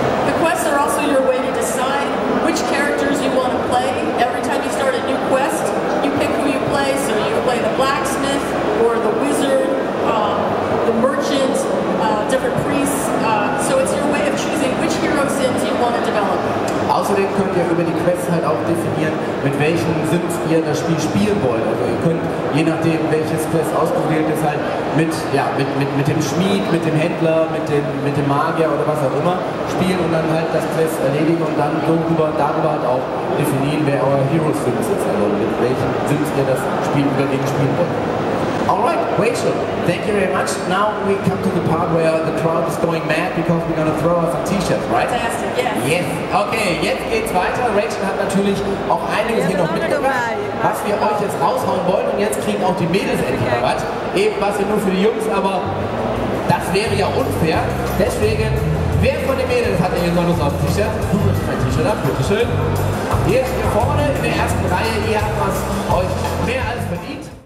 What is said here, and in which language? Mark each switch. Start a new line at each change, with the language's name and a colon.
English: The quests are also your way to decide which characters you want to play. Every time you start a new quest, you pick who you play. So you can play the blacksmith or the wizard, the merchant, different priests. So it's your way of choosing which hero Sims you want to develop.
German: Außerdem könnt ihr über die Quests halt auch definieren, mit welchen Sims ihr das Spiel spielen wollt. Also ihr könnt, je nachdem welches Quest ausgewählt ist, halt mit dem Schmied, mit dem Händler, mit dem Magier oder was auch immer spielen und dann halt das Quest erledigen und dann darüber halt auch definieren, wer euer Hero Sims ist, also mit welchen Sims ihr das Spiel überlegen spielen wollt.
English: Alright, Rachel, thank you very much. Now we come to the part where the crowd is going mad because we're going to throw us some T-shirts, right? Fantastic, yes. Yes.
German: Okay, jetzt geht's weiter. Rachel hat natürlich auch einiges hier noch mitgebracht, was wir euch jetzt raushauen wollen. Und jetzt kriegen auch die Mädels endlich mal was. Eben was hier nur für die Jungs, aber das wäre ja unfair. Deswegen, wer von den Mädels hat hier noch auf dem T-Shirt? Du bist mein T-Shirt ab, bitteschön. Hier vorne in der ersten Reihe, ihr habt was euch mehr als verdient.